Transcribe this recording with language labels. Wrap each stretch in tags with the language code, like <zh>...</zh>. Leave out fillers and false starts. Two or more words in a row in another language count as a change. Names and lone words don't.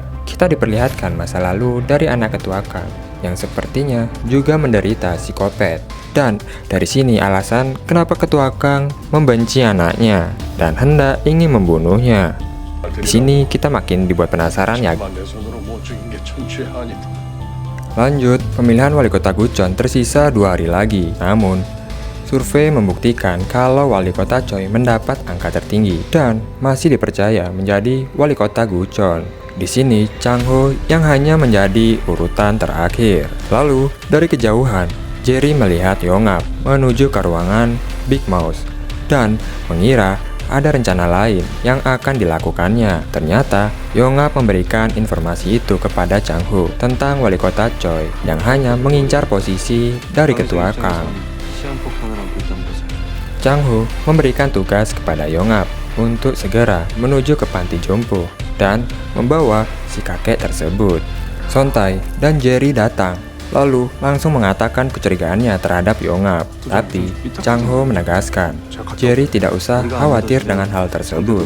<id>Kita diperlihatkan masa lalu dari anak ketua Kang yang sepertinya juga menderita psikopat. Dan dari sini alasan kenapa ketua Kang membenci anaknya dan hendak ingin membunuhnya. Di sini kita makin dibuat penasaran ya.</id> <ko>내 손으로 못 죽인 게 천추의 한이다.</ko> <id>Lanjut, pemilihan wali kota Gucheon tersisa 2 hari lagi. Namun, survei membuktikan kalau wali kota Choi mendapat angka tertinggi dan masih dipercaya menjadi wali kota Gucheon. Di sini, Chang-ho yang hanya menjadi urutan terakhir. Lalu, dari kejauhan, Jerry melihat Yongap menuju ke ruangan Big Mouth dan mengira ada rencana lain yang akan dilakukannya. Ternyata, Yongap memberikan informasi itu kepada Chang-ho tentang wali kota Choi yang hanya mengincar posisi dari ketua Kang.</id> <ko>시한폭탄을 안고 있다는 거지.</ko> <id>Chang-ho memberikan tugas kepada Yongap untuk segera menuju ke panti jompo dan membawa si kakek tersebut. Sontai dan Jerry datang, lalu langsung mengatakan kecurigaannya terhadap Yongap. Tapi Chang-ho menegaskan, Jerry tidak usah khawatir dengan hal tersebut.</id>